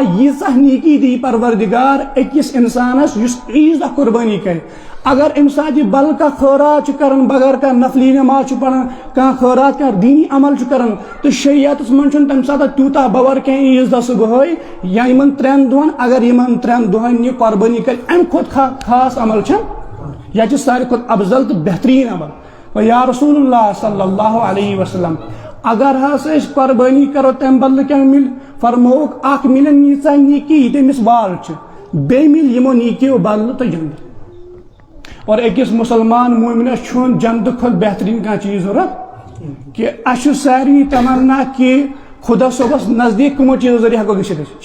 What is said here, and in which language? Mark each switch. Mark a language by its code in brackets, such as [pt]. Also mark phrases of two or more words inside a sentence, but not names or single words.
[ks] ییٖژاہ نیٖکی دی پروردِگار أکِس اِنسانس یُس عیٖذ دۄہ قۄربٲنی کرِ اگر امہِ ساتہٕ یہِ بدل کانٛہہ خٲرات چھُ کران بغٲر کانٛہہ نفلی نٮ۪ماز چھُ پران کانٛہہ خٲرات کانٛہہ دیٖنی عمل چھُ کران تہٕ شریعتس منٛز چھُنہٕ تمہِ ساتہٕ تیوٗتاہ بور کینٛہہ عیٖذ دۄہ صبحٲے یا یِمن 3 دۄہن اگر یِمن 3 دۄہن یہِ قۄربٲنی کرِ امہِ کھۄتہٕ خاص عمل چھنہٕ یا چھِ ساروی کھۄتہٕ افضل تہٕ بہتریٖن عمل [ar] یا رسول اللہ صلی اللہ علیہ وسلم [ks] اگر ہسا أسۍ قۄربٲنی کرو تمہِ بدلہٕ کیٛاہ مِلہِ فرموکھ اکھ مِلن ییٖژاہ نیٖکی ییٖتیاہ أمِس وال چھِ بیٚیہِ مِلہِ یِمو نیٖکیو بدلہٕ تہٕ جنت اور أکِس مُسلمان مومنس چھُنہٕ جنتہٕ کھۄتہٕ بہتریٖن کانٛہہ چیٖز ضوٚرتھ کہِ اَسہِ چھُ سارنٕے تمنا کہِ خۄدا صٲبس نزدیٖک کٕمو چیٖزو ذٔریعہٕ ہیٚکو گٔژھِتھ أسۍ